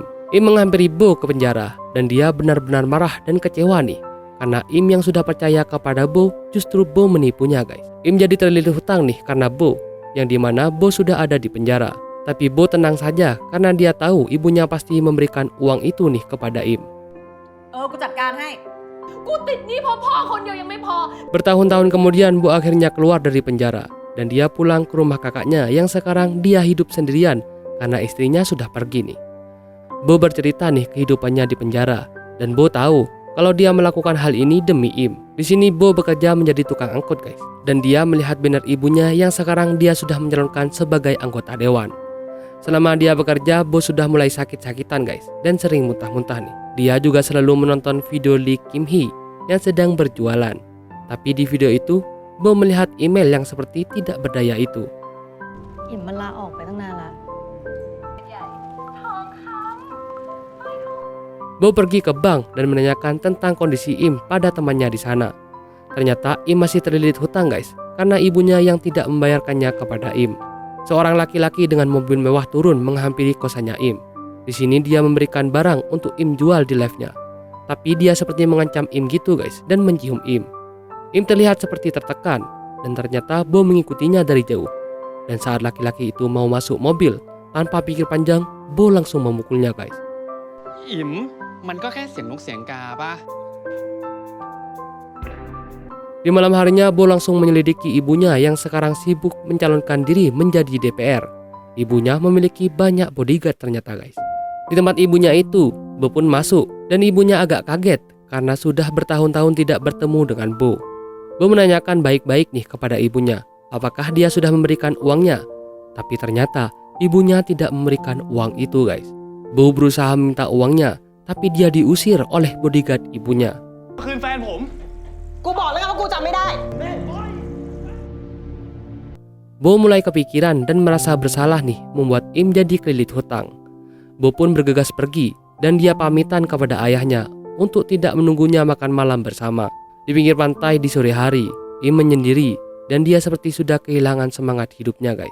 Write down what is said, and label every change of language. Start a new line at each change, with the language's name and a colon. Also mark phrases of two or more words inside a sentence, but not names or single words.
Indonesian: Im menghampiri Bo ke penjara dan dia benar-benar marah dan kecewa nih karena Im yang sudah percaya kepada Bo justru Bo menipunya guys. Im jadi terlilit hutang nih karena Bo, yang dimana Bo sudah ada di penjara. Tapi Bo tenang saja karena dia tahu ibunya pasti memberikan uang itu nih kepada Im.
Thai: กูจัดการให้ กูติดหนี้เพราะพ่อคนเดียวยังไม่พอ
Indonesian: Bertahun-tahun kemudian Bo akhirnya keluar dari penjara dan dia pulang ke rumah kakaknya yang sekarang dia hidup sendirian karena istrinya sudah pergi nih. Bo bercerita nih kehidupannya di penjara dan Bo tahu kalau dia melakukan hal ini demi Im. Di sini Bo bekerja menjadi tukang angkut guys, dan dia melihat banner ibunya yang sekarang dia sudah mencalonkan sebagai anggota dewan. Selama dia bekerja, Bo sudah mulai sakit-sakitan guys dan sering muntah-muntah nih. Dia juga selalu menonton video Lee Kim Hee yang sedang berjualan. Tapi di video itu, Bo melihat email yang seperti tidak berdaya itu.
Thai: อิ่มมันลาออกไปตั้งนานละ
Indonesian: Bo pergi ke bank dan menanyakan tentang kondisi Im pada temannya di sana. Ternyata Im masih terlilit hutang guys karena ibunya yang tidak membayarkannya kepada Im. Seorang laki-laki dengan mobil mewah turun menghampiri kosannya Im. Di sini dia memberikan barang untuk Im jual di live-nya. Tapi dia seperti mengancam Im gitu guys dan mencium Im. Im terlihat seperti tertekan dan ternyata Bo mengikutinya dari jauh. Dan saat laki-laki itu mau masuk mobil, tanpa pikir panjang, Bo langsung memukulnya guys.
Thai: อิ๋มมันก็แค่เสียงนกเสียงกาป่ะ
Indonesian: Di malam harinya Bo langsung menyelidiki ibunya yang sekarang sibuk mencalonkan diri menjadi DPR. Ibunya memiliki banyak bodyguard ternyata guys. Di tempat ibunya itu, Bo pun masuk dan ibunya agak kaget karena sudah bertahun-tahun tidak bertemu dengan Bo. Bo menanyakan baik-baik nih kepada ibunya, apakah dia sudah memberikan uangnya. Tapi ternyata ibunya tidak memberikan uang itu guys. Bo berusaha meminta uangnya, tapi dia diusir oleh bodyguard ibunya.
Thai: คืนแฟนผม กูบอกแล้วไงว่ากูจำไม่ได้
Indonesian: Bo mulai kepikiran dan merasa bersalah nih membuat Im jadi kelilit hutang. Bo pun bergegas pergi dan dia pamitan kepada ayahnya untuk tidak menunggunya makan malam bersama. Di pinggir pantai di sore hari, Im menyendiri dan dia seperti sudah kehilangan semangat hidupnya guys.